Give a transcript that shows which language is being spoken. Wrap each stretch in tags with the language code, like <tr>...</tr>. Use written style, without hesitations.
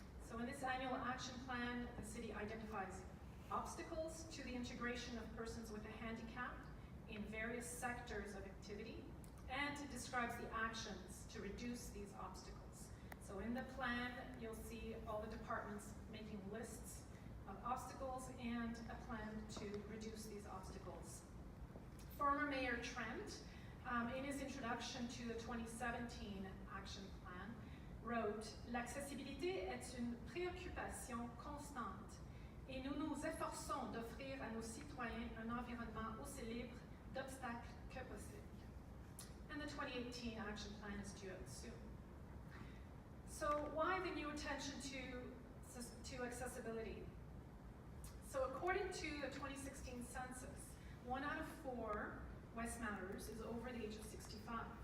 <en>So in this annual action plan, the city identifies obstacles to the integration of persons with a handicap in various sectors of activity and describes the actions to reduce these obstacles. So in the plan, you'll see all the departments making lists of obstacles and a plan to reduce these obstacles. Former Mayor Trent, in his introduction to the 2017 action plan, wrote,</en> <fr>"L'accessibilité est une préoccupation constante et nous nous efforçons d'offrir à nos citoyens un environnement aussi libre d'obstacles que possible."</fr> <en>And the 2018 action plan is due out soon. So why the new attention to accessibility? So according to the 2016 census, 1 out of 4 Westmounters is over the age of 65.</en>